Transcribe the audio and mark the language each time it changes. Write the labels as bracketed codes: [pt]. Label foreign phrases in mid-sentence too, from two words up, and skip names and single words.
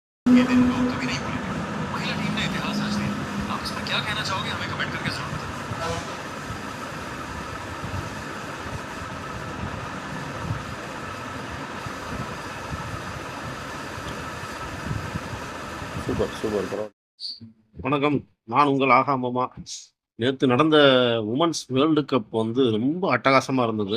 [hi] ये दिन लोग कभी नहीं भूलेंगे। महिला टीम ने इतिहास रच दिया। आप इसमें क्या कहना चाहोगे, हमें कमेंट करके जरूर बताएं। [ta] சூப்பர் சூப்பர் பரவாயில்ல. வணக்கம், நான் உங்கள் ஆகாமமா. நேற்று நடந்த உமன்ஸ் வேர்ல்டு கப் வந்து ரொம்ப அட்டகாசமாக இருந்தது.